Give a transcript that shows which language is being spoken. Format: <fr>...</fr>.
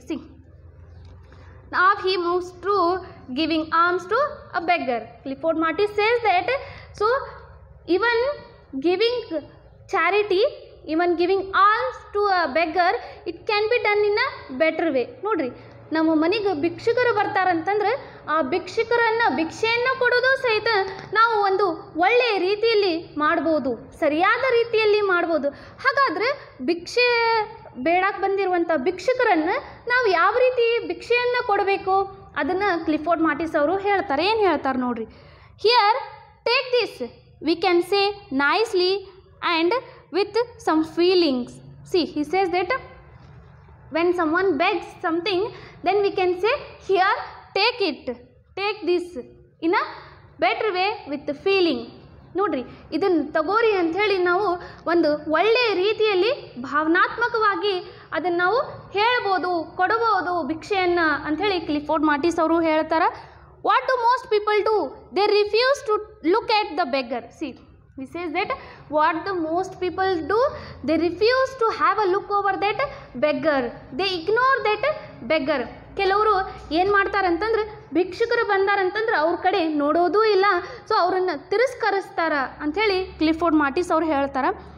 <en>See, now he moves to giving alms to a beggar. Clifford Martis says that so even giving charity, even giving alms to a beggar, it can be done in a better way.</en> <kn>ನೋಡ್ರಿ, ನಮ್ಮ ಮನೆಗೆ ಭಿಕ್ಷುಕರು ಬರ್ತಾರಂತಂದ್ರೆ ಆ ಭಿಕ್ಷೆಯನ್ನು ಕೊಡೋದು ಸಹಿತ ನಾವು ಒಂದು ಒಳ್ಳೆಯ ರೀತಿಯಲ್ಲಿ ಮಾಡ್ಬೋದು, ಸರಿಯಾದ ರೀತಿಯಲ್ಲಿ ಮಾಡ್ಬೋದು. ಹಾಗಾದರೆ ಭಿಕ್ಷೆ ಬೇಡಕ್ಕೆ ಬಂದಿರುವಂಥ ಭಿಕ್ಷುಕರನ್ನು ನಾವು ಯಾವ ರೀತಿ ಭಿಕ್ಷೆಯನ್ನು ಕೊಡಬೇಕು ಅದನ್ನು ಕ್ಲಿಫೋರ್ಡ್ ಮಾರ್ಟಿಸ್ ಅವರು ಹೇಳ್ತಾರೆ. ಏನು ಹೇಳ್ತಾರೆ ನೋಡ್ರಿ.</kn> <en>Here take this, we can say nicely and with some feelings. See, he says that when someone begs something, then we can say here, take it, take this in a better way with the feeling.</en> <kn>ನೋಡ್ರಿ, ಇದನ್ನು ತಗೋರಿ ಅಂಥೇಳಿ ನಾವು ಒಂದು ಒಳ್ಳೆಯ ರೀತಿಯಲ್ಲಿ ಭಾವನಾತ್ಮಕವಾಗಿ ಅದನ್ನು ನಾವು ಹೇಳ್ಬೋದು, ಕೊಡಬಹುದು ಭಿಕ್ಷೆಯನ್ನು ಅಂಥೇಳಿ ಕ್ಲಿಫೋರ್ಡ್ ಮಾರ್ಟಿಸ್ ಅವರು ಹೇಳ್ತಾರೆ.</kn> <en>What do most people do? They refuse to look at the beggar. See, he says that what the most people do, they refuse to have a look over that beggar, they ignore that beggar.</en> <kn>ಕೆಲವರು ಏನು ಮಾಡ್ತಾರಂತಂದ್ರೆ ಭಿಕ್ಷುಕರು ಬಂದಾರಂತಂದ್ರೆ ಅವ್ರ ಕಡೆ ನೋಡೋದೂ ಇಲ್ಲ, so ಅವರನ್ನು ತಿರಸ್ಕರಿಸ್ತಾರ ಅಂಥೇಳಿ Clifford ಮಾರ್ಟಿಸ್ ಅವ್ರು ಹೇಳ್ತಾರೆ.</kn>